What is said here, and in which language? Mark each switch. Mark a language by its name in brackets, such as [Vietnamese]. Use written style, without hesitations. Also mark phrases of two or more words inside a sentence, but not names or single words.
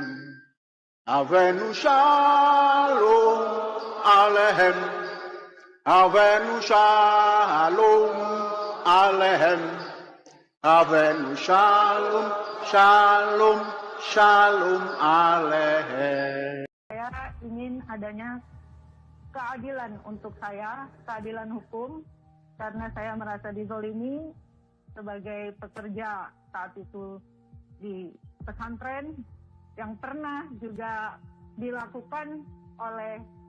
[Hebrew] הבאנו שלום עליכם. הבאנו שלום עליכם. הבאנו שלום, שלום, שלום עליכם. [Indonesian] Saya ingin adanya keadilan untuk saya, keadilan hukum, karena saya merasa dizolimi sebagai pekerja saat itu di pesantren yang pernah juga dilakukan oleh